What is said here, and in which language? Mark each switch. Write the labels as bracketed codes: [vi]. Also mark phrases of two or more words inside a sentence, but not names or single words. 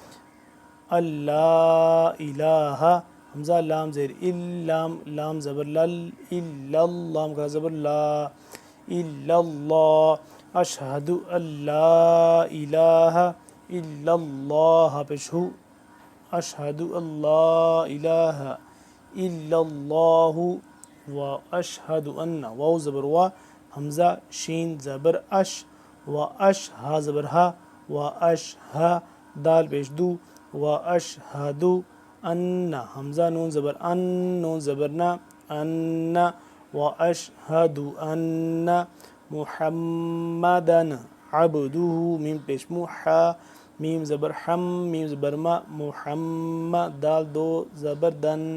[ur] اللہ الہ حمزہ لام زیر ال لام لام زبر لل الا لام کھڑا زبر [ar] لا الا اللہ اشہد اللہ الہ الا اللہ [ur] پیش ہو [ar] اشہد اللہ الہ الا اللہ و اشہد ان [ur] واو زبر وا حمزہ شین زبر اش و اش ہا زبر ہا و اش ہا دال پیش دو [ar] و اشہد ان [ur] حمزہ نون زبر ان نون زبر نا ان [ar] و اشہد ان محمدن عبدہ [ur] میم پیش محا میم زبر حم میم زبر ما محمد دال دو زبر دن